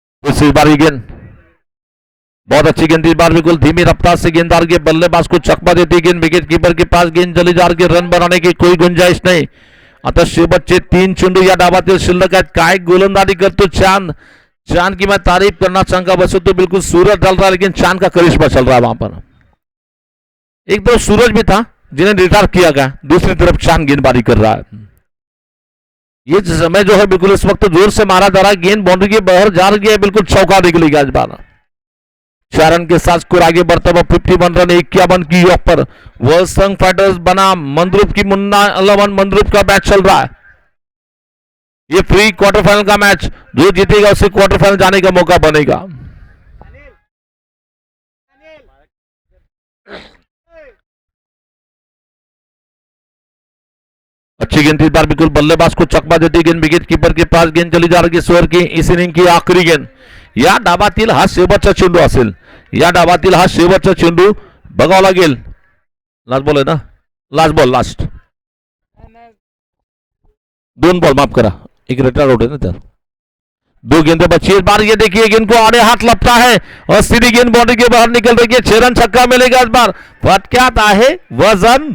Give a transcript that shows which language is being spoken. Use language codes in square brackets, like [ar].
[hi] इस बार गेंद बहुत अच्छी गेंद. इस बार बिल्कुल धीमी रफ्तार से गेंददार के बल्लेबाज को चकमा देती गेंद. विकेट कीपर के पास गेंद चली जा रही है. रन बनाने की कोई गुंजाइश नहीं. [mr] आता शेवटचे 3 चेंडू या डावातील शिल्लक आहेत. काय गोलंदाजी करतो चांद. [hi] चांद की मैं तारीफ करना चाहूंगा. वैसे तो बिल्कुल सूरज डल रहा है, लेकिन चांद का करिश्मा चल रहा है वहां पर. एक तरफ सूरज भी था जिन्हें रिटायर किया गया, दूसरी तरफ चांद गेंदबाजी कर रहा है. ये समय जो है बिल्कुल इस वक्त जोर से मारा जा रहा है. गेंद बाउंड्री के बाहर जा रही है, बिल्कुल चौका निकलेगा इस बार. 4 रन के साथ स्कोर आगे बढ़ता हुआ 51 रन 51 की योग पर वर्ल्ड फाइटर्स बना मंद्रुप की मुन्ना 11 मंद्रुप का मैच चल रहा है. ये फ्री क्वार्टर फाइनल का मैच, जो जीतेगा उसे क्वार्टर फाइनल जाने का मौका बनेगा. अच्छी गेंद इस बार बिल्कुल बल्लेबाज को चकमा देती गेंद. विकेट कीपर के पास गेंद चली जा रही है. स्वर की इस इनिंग की आखरी गेंद. [mr] या डावातील हा शेवटचा चेंडू असेल. या डावातील हा शेवटचा चेंडू बघावा लागेल. लास्ट बॉल आहे ना? [en] last ball, last 2 ball, [mr] माफ करा, [en] एक retire out [hi] है ना. तर 2 गेंदें बची. इस बार ये देखिए गेंद को आड़े हाथ लपटा है और सीधी गेंद बाउंड्री के बाहर निकल रही है. 6 रन छक्का मिलेगा इस बार. [mr] फटक्यात आहे वजन.